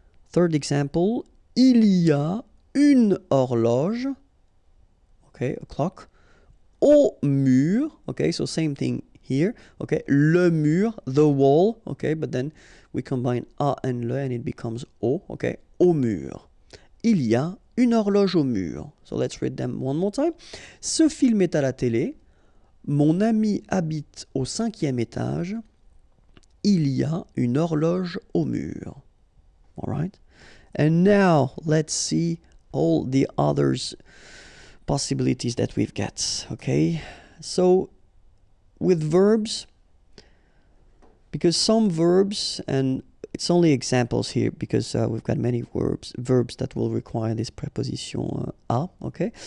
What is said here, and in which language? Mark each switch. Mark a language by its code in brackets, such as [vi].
[en] Third example, [fr] il y a une horloge, [en] okay, a clock, [fr] au mur, [en] okay, so same thing here, okay, [fr] le mur, [en] the wall, okay, but then we combine a and le and it becomes au, okay, au mur. [fr] Il y a une horloge au mur. [en] So let's read them one more time. [fr] Ce film est à la télé. Mon ami habite au 5e étage. Il y a une horloge au mur. [en] All right. And now let's see all the others possibilities that we've got. Okay. So with verbs, because some verbs, and it's only examples here because we've got many verbs that will require this preposition à. Okay.